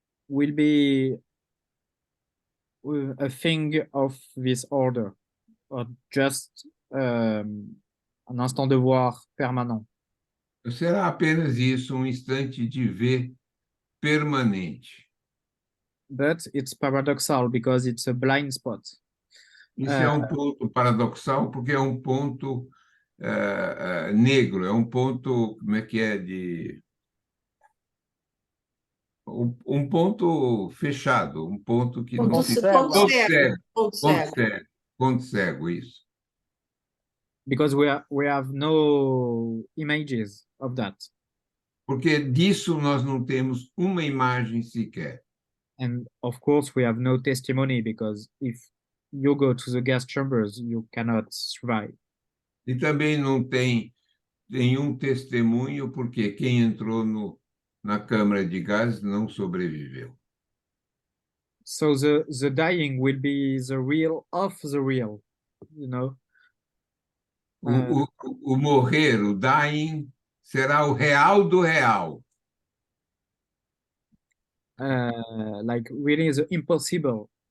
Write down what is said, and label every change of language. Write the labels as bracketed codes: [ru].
[en] Will be a thing of this order, or just [fr] un instant de voir permanent. [pt] será apenas isso, um instante de ver permanente. [en] But it's paradoxal because it's a blind spot. [pt] Isso é um ponto paradoxal, porque é um ponto negro, é um ponto, como é que é, um ponto fechado, um ponto que não se... Ponto cego. Ponto cego, isso. [en] Because we have no images of that. [pt] Porque disso nós não temos uma imagem sequer. [en] And of course we have no testimony, because if you go to the gas chambers, you cannot survive. [pt] E também não tem nenhum testemunho, porque quem entrou na câmara de gás não sobreviveu. [en] So the dying will be the real of the real, you know? [pt] O morrer, o dying, será o real do real. [en] Like really the impossible.